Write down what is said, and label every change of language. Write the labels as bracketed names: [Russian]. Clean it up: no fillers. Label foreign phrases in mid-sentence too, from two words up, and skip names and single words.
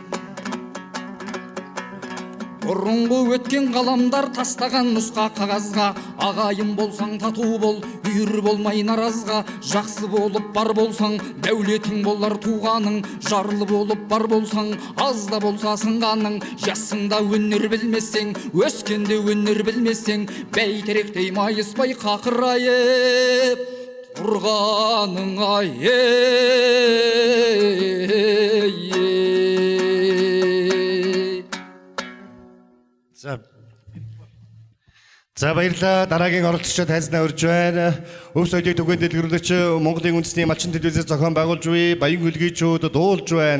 [Kazakh] Бұрынғы өткен қаламдар тастаған нұсқа қағазға, ағайын болсаң тату бол, үйір болмай наразға, жақсы болып бар болсаң, дәулетің болар туғаның, жарлы болып бар болсаң, аз да болса сынғаның, жасыңда өнер білмесең, өскенде өнер білмесең, бәйтеректей майыспай қақырайып тұрғаның ай. [Mongolian] За баярлалаа. Дараагийн оролцогчид тайзнаа урьж байна. Өв соёлыг түгээн дэлгэрүүлэгч Монголын үндэсний малчин телевизээс зохион байгуулж буй Баян гүлгээчүүд дуулж байна.